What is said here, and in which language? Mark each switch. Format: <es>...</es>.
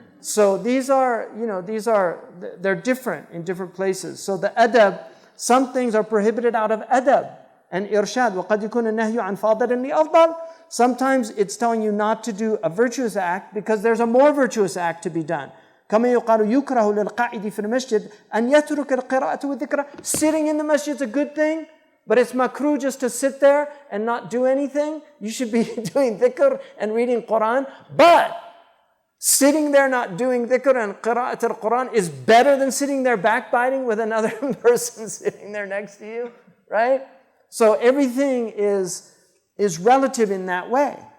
<en>So they're different in different places. So the adab, some things are prohibited out of adab and irshad.</en> <ar>وَقَدْ يَكُونَ النَّهْيُ عَنْ فَاضِلٍ لِأَفْضَلٍ.</ar> <en>Sometimes it's telling you not to do a virtuous act because there's a more virtuous act to be done.</en> <ar>كما يقال يكره للقاعد في المسجد أن يترك القراءة والذكر.</ar> <en>Sitting in the masjid is a good thing, but it's makruh just to sit there and not do anything. You should be doing dhikr and reading Quran. But sitting there not doing dhikr and qira'at al-Quran is better than sitting there backbiting with another person sitting there next to you, right? So everything is relative in that way.</en>